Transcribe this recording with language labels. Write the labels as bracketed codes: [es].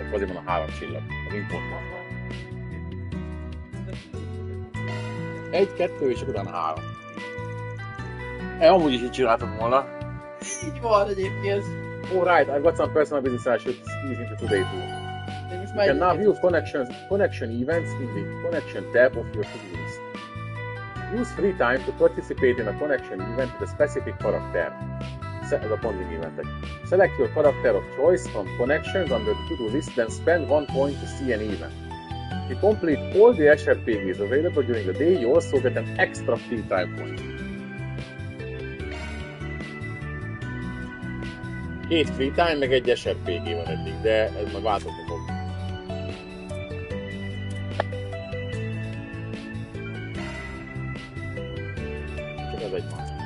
[hu] Akkor azért van a 3 csillag, az important. 1, 2 és utána 3. Amúgy is így csináltam volna. Így van egyébként. [en] Oh right, I've got some personal business I should squeeze into today too. You can now view connection events in the connection tab of your to-do list. Use free time to participate in a connection event with a specific character. [hu] Ez a bonding eventek. [en] Select your character of choice from connections under the to-do list, then spend 1 point to see an event. If you complete all the SRPGs available during the day, you also get an extra free time point. [hu] 2 free time, meg 1 SRPG van eddig, de ez majd változni fog. Csak ez egy van.